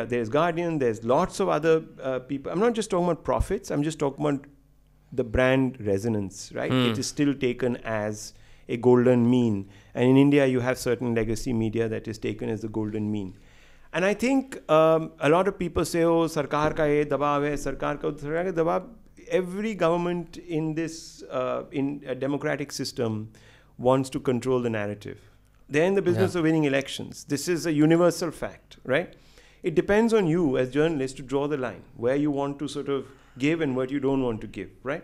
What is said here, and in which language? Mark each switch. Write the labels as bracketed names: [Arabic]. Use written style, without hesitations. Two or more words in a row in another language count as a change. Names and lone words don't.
[English] There's Guardian, there's lots of other people. I'm not just talking about profits. I'm just talking about the brand resonance, right? It is still taken as a golden mean. And in India, you have certain legacy media that is taken as the golden mean. And I think a lot of people say, [Hindi] ओह, सरकार का ये दबाव है, सरकार का दबाव. [English] Every government in this, in a democratic system wants to control the narrative. They're in the business of winning elections. This is a universal fact, right? It depends on you as journalists to draw the line, where you want to sort of give and what you don't want to give, right?